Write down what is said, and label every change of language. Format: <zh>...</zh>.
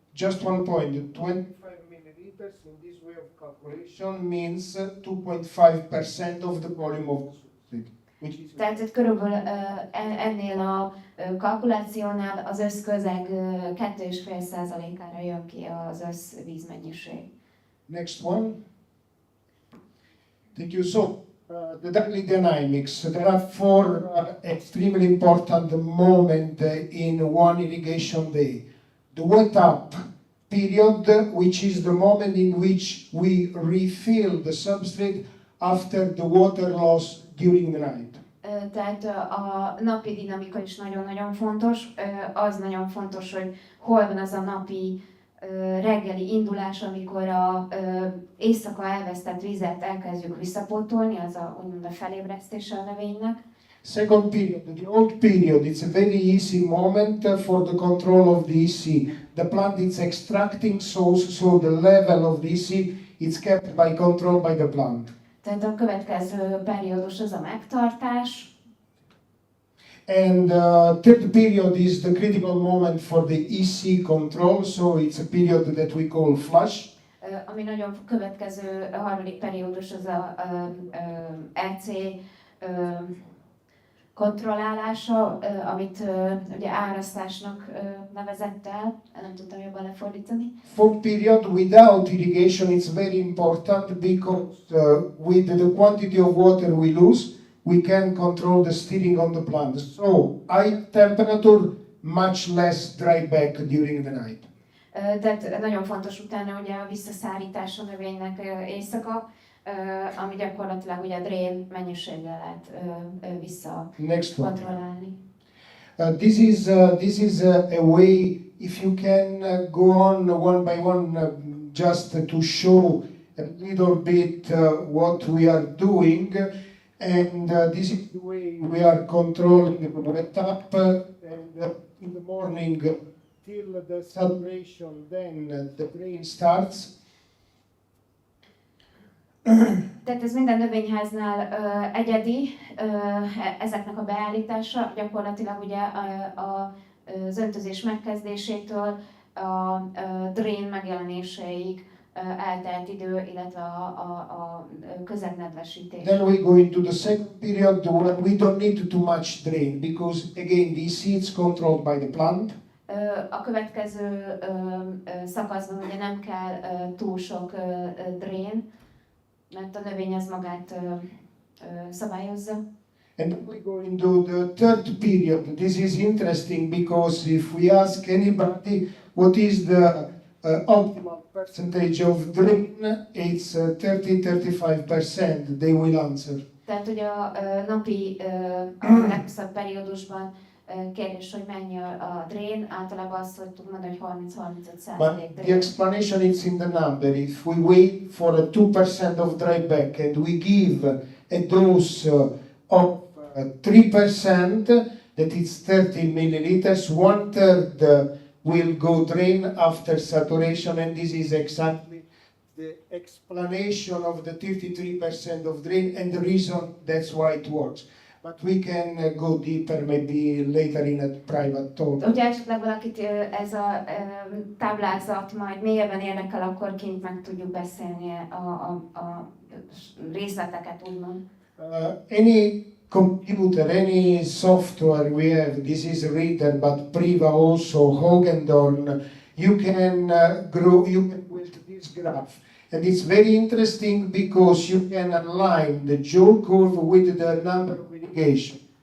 <en>Just one point, 25 milliliters in this way of calculation means 2.5% of the volume of the substrate.</en> <hu>Tehát körülbelül ennél a kalkulációnál az összközeg 2,5%-ára jön ki az összvízmennyiség.</hu> <en>Next one. Thank you. So, the daily dynamics. There are four extremely important moments in one irrigation day. The wet up period, which is the moment in which we refill the substrate after the water loss during the night.</en> <hu>Tehát a napi dinamika is nagyon-nagyon fontos. Az nagyon fontos, hogy hol van az a napi reggeli indulás, amikor a éjszaka elvesztett vizet elkezdjük visszapótolni, az úgymond a felébresztése a növénynek.</hu> <en>Second period, the old period, it's a very easy moment for the control of the EC. The plant is extracting source, so the level of the EC is kept by control by the plant.</en> <hu>Tehát a következő periódus az a megtartás.</hu> <en>And third period is the critical moment for the EC control, so it's a period that we call flush.</en> <hu>Ami nagyon következő, a harmadik periódus az a EC kontrollálása, amit ugye árasztásnak nevezett el, nem tudtam jobban lefordítani.</hu> <en>Fourth period without irrigation is very important because with the quantity of water we lose, we can control the steering on the plant. So high temperature, much less dry back during the night.</en> <hu>Tehát nagyon fontos utána ugye a visszaszárítás a növénynek éjszaka, ami gyakorlatilag ugye a drén mennyiséggel lehet visszakontrollálni.</hu> <en>This is a way, if you can go on one by one, just to show a little bit what we are doing, and this is the way we are controlling the wet up, and in the morning till the saturation, then the drain starts.</en> <hu>Tehát ez minden növényháznál egyedi, ezeknek a beállítása, gyakorlatilag ugye az öntözés megkezdésétől a drain megjelenéséig eltelt idő, illetve a közegnedvesítés.</hu> <en>Then we go into the second period where we don't need too much drain because again the seeds controlled by the plant.</en> <hu>A következő szakaszban ugye nem kell túl sok drain, mert a növény az magát szabályozza.</hu> <en>And we go into the third period. This is interesting because if we ask anybody what is the optimal percentage of drain, it's 30-35%, they will answer.</en> <hu>Tehát, hogy a napi, a leghosszabb periódusban kérdés, hogy mennyi a drain, általában azt, hogy tud mondani, hogy 30-35%.</hu> <en>But the explanation is in the number. If we wait for a 2% of dryback and we give a dose of 3%, that is 30 milliliters, 1/3 will go drain after saturation, and this is exactly the explanation of the 33% of drain and the reason that's why it works. But we can go deeper maybe later in a private talk.</en> <hu>Hogyha esetleg valakit ez a táblázat majd mélyebben érdekel, akkor kint meg tudjuk beszélni a részleteket, úgymond.</hu> <en>Any computer, any software we have, this is a reader, but Priva also, Hogendorn, you can you can build this graph. And it's very interesting because you can align the joule curve with the number of irrigation.</en>